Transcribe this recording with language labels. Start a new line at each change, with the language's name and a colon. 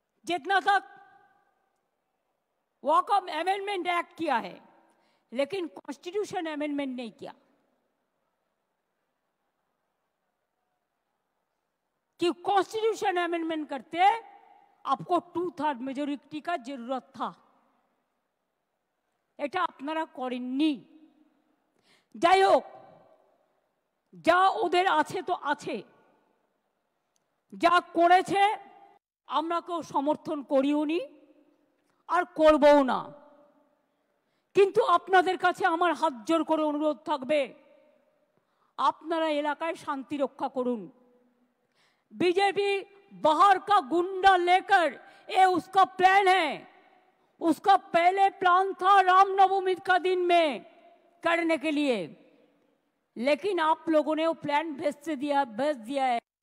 Hindi: जितना तक walkout amendment act किया है, लेकिन कॉन्स्टिट्यूशन अमेंडमेंट नहीं किया। कि कॉन्स्टिट्यूशन अमेंडमेंट करते आपको 2/3 मेजोरिटी का जरूरत था,
Bangla: এটা আপনারা করেননি। যাই হোক, যা ওদের আছে তো আছে, যা করেছে আমরা কেউ সমর্থন করিও নি আর করবও না। কিন্তু আপনাদের কাছে আমার হাত জোর করে অনুরোধ থাকবে, আপনারা এলাকায় শান্তি রক্ষা করুন।
Hindi: बीजेपी बाहर का गुंडा लेकर, ये उसका प्लान है, उसका पहले प्लान था रामनवमी का दिन में करने के लिए, लेकिन आप लोगों ने वो प्लान भेज दिया है।